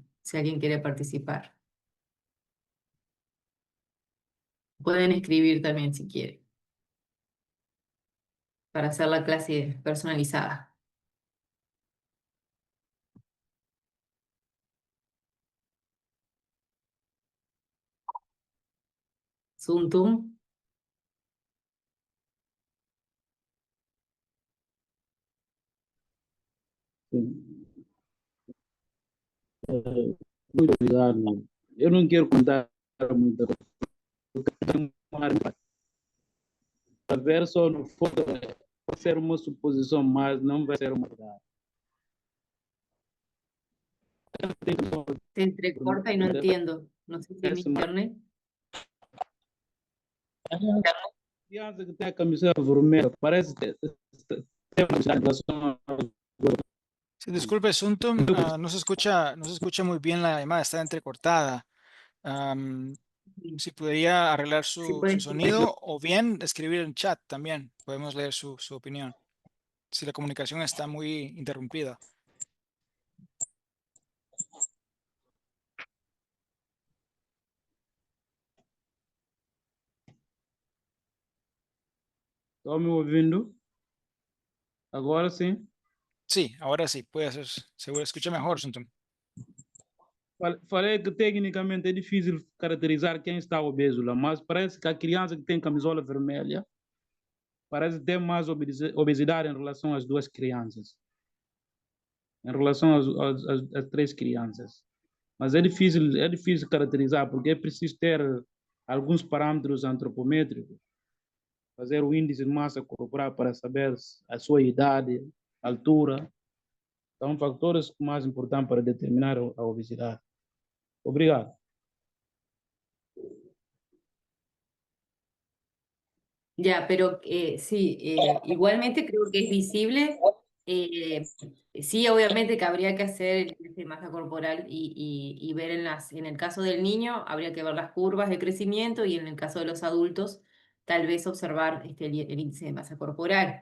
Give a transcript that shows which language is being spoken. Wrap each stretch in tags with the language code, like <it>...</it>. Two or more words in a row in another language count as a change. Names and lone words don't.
<es>Si alguien quiere participar. Pueden escribir también si quieren, para hacer la clase personalizada. Zoom, tum.</es> <pt>Muito obrigado. Eu não quero contar muita coisa. Eu quero ver só no foto, vai ser uma suposição, mas não vai ser uma verdade.</pt> <es>Se entrecorta y no entiendo. No sé si es mi internet.</es> <pt>Criança que tem a camiseta vermelha, parece que tem uma relação.</pt> <es>Sí, disculpe, Suntum, no se escucha muy bien la llamada, está entrecortada. Si podría arreglar Sí, su puede sonido o bien escribir en chat también, podemos leer su opinión, si la comunicación está muy interrumpida.</es> <pt>Estão me ouvindo? Agora sim.</pt> <es>Sí, ahora sí, puede ser, seguro, escucha mejor, Suntum.</es> <pt>Falei que tecnicamente é difícil caracterizar quem está obeso lá, mas parece que a criança que tem camisola vermelha parece ter mais obesidade em relação às duas crianças, em relação às três crianças. Mas é difícil caracterizar, porque é preciso ter alguns parâmetros antropométricos, fazer o índice de massa corporal para saber a sua idade, altura. São fatores mais importantes para determinar a obesidade. Obrigado.</pt> <es>Ya, pero sí, igualmente creo que es visible. eh, sí, obviamente que habría que hacer el test de masa corporal y ver en el caso del niño, habría que ver las curvas de crecimiento y en el caso de los adultos, tal vez observar el índice de masa corporal.</es>